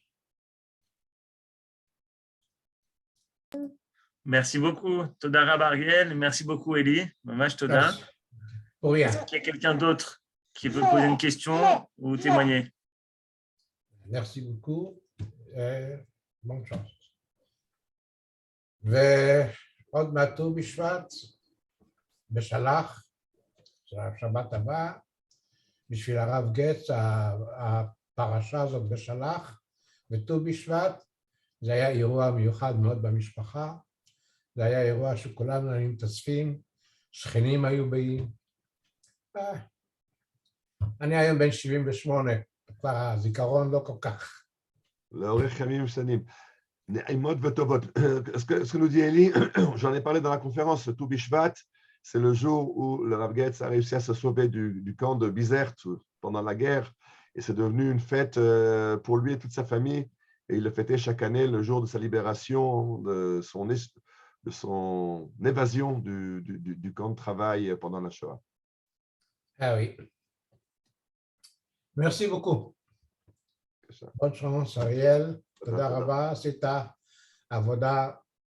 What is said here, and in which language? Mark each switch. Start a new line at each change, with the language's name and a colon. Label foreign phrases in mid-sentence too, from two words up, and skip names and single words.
French: Merci beaucoup,
Hebrew: תודה רבה
French: Ariel. Merci beaucoup, Eli.
Hebrew: ממש תודה.
French: Est-ce qu'il y a quelqu'un d'autre qui veut poser une question ou témoigner? Merci beaucoup. Bonne chance.
Hebrew: ועוד מעטו בשבט, בשלח, של השבת הבא, בשביל הרב גץ, הפרשה הזאת בשלח, וט"ו בשבט, זה היה אירוע מיוחד מאוד במשפחה, זה היה אירוע שכולנו היינו מתאספים, שכנים היו באים. אני היום בן 78, כבר הזיכרון לא כל כך. לאורך ימים ושנים. נעימות וטובות.
French: Ce que nous dit Eli, j'en ai parlé dans la conférence,
Hebrew: ט"ו בשבט,
French: c'est le jour où le Rav Getz a réussi à se sauver du camp de Bizerte pendant la guerre, et c'est devenu une fête pour lui et toute sa famille, et il le fêtait chaque année le jour de sa libération, de son évasion du camp de travail pendant la Shoah. Ah oui. Merci beaucoup. Bonne chance, Ariel.
Hebrew: תודה רבה, עשית עבודה